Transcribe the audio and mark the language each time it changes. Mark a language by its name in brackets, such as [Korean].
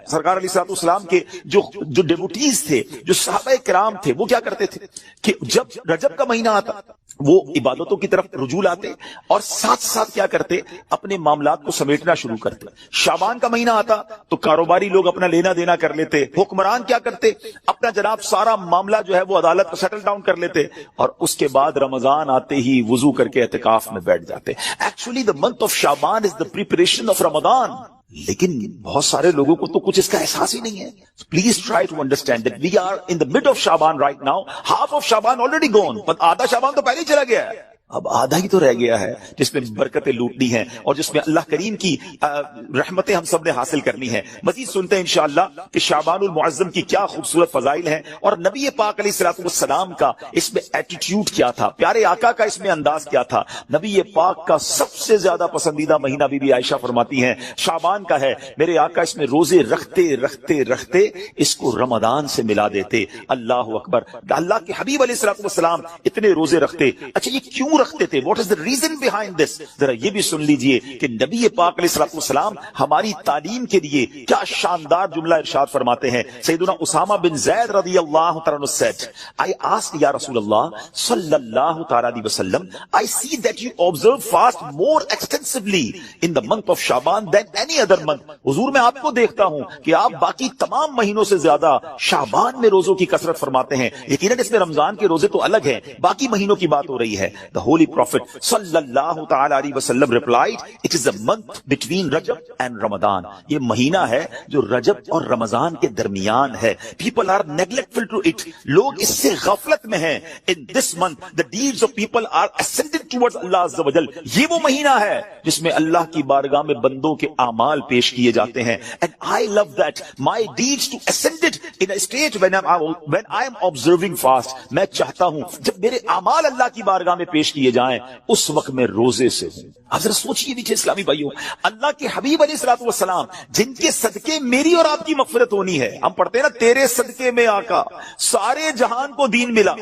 [Urdu] سرکار علیہ الصلوۃ والسلام کے جو ڈیوٹیز تھے، جو صحابہ کرام تھے، وہ کیا کرتے تھے کہ جب رجب کا مہینہ آتا وہ عبادتوں کی طرف رجوع لاتے اور ساتھ ساتھ کیا کرتے، اپنے معاملات کو سمیٹنا شروع کرتے. شعبان کا مہینہ آتا تو کاروباری لوگ اپنا لینا دینا کر لیتے، حکمران کیا کرتے، اپنا جناب سارا معاملہ جو ہے وہ عدالت کو سیٹل ڈاؤن کر لیتے، اور اس کے بعد رمضان آتے ہی وضو کر کے اعتکاف میں بیٹھ جاتے. [English] Actually the month of Shaban is the preparation of Ramadan. [Urdu] لیکن بہت سارے لوگوں کو تو کچھ اس کا احساس ہی نہیں ہے. [English] Please try to understand that we are in the mid of Shaban right now. Half of Shaban already gone. [Urdu] but آدھا شعبان تو پہلے ہی چلا گیا ہے، اب آدھا ہی تو رہ گیا ہے جس میں برکتیں لوٹنی ہیں اور جس میں اللہ کریم کی رحمتیں ہم سب نے حاصل کرنی ہیں. مزید سنتے ہیں انشاءاللہ کہ شعبان المعظم کی کیا خوبصورت فضائل ہیں اور نبی پاک علیہ الصلوۃ والسلام کا اس میں ایٹیٹیوڈ کیا تھا، پیارے آقا کا اس میں انداز کیا تھا. نبی پاک کا سب سے زیادہ پسندیدہ مہینہ بی بی عائشہ فرماتی ہیں شعبان کا ہے. میرے آقا اس میں روزے رکھتے رکھتے رکھتے اس کو رمضان سے ملا دیتے. اللہ اکبر. اللہ کے حبیب علیہ الصلوۃ والسلام اتنے روزے رکھتے. اچھا یہ کیوں رکھتے تھے؟ [English] What is the reason behind this? [Urdu] ذرا یہ بھی سن لیجئے کہ نبی پاک علیہ الصلوۃ والسلام ہماری تعلیم کے لیے کیا شاندار جملہ ارشاد فرماتے ہیں. [English] سیدنا اسامہ بن زید رضی اللہ تعالیٰ عنہ said, I asked یا رسول اللہ صلی اللہ تعالیٰ علیہ وسلم, I see that you observe fast more extensively in the month of Shaban than any other month. [Urdu] حضور میں آپ کو دیکھتا ہوں کہ آپ باقی تمام مہینوں سے زیادہ شعبان میں روزوں کی کثرت فرماتے ہیں. یقیناً اس میں رمضان کے روزے تو الگ ہیں، باقی مہینوں کی بات ہو رہی ہے. [English] The holy prophet sallallahu ta'ala alayhi wasallam replied, it is a month between Rajab and Ramadan. [Urdu] یہ مہینہ ہے جو رجب اور رمضان کے درمیان ہے. [English] People are neglectful to it. [Urdu] لوگ اس سے غفلت میں ہیں. [English] In this month the deeds of people are ascended towards Allah Azza wa Jal. [Urdu] یہ وہ مہینہ ہے جس میں اللہ کی بارگاہ میں بندوں کے اعمال پیش کیے جاتے ہیں. [English] And I love that my deeds to ascended in a state when I am observing fast. [Urdu] میں چاہتا ہوں جب میرے اعمال اللہ کی بارگاہ میں پیش کیے جائیں اس وقت میں روزے سے ہوں. آپ ذرا سوچئے نیچے اسلامی بھائیوں, اللہ کے حبیب علیہ الصلوۃ والسلام جن کے صدقے میری اور آپ کی مغفرت ہونی ہے. ہم پڑھتے ہیں نا, تیرے صدقے میں آقا سارے جہان کو دین ملا.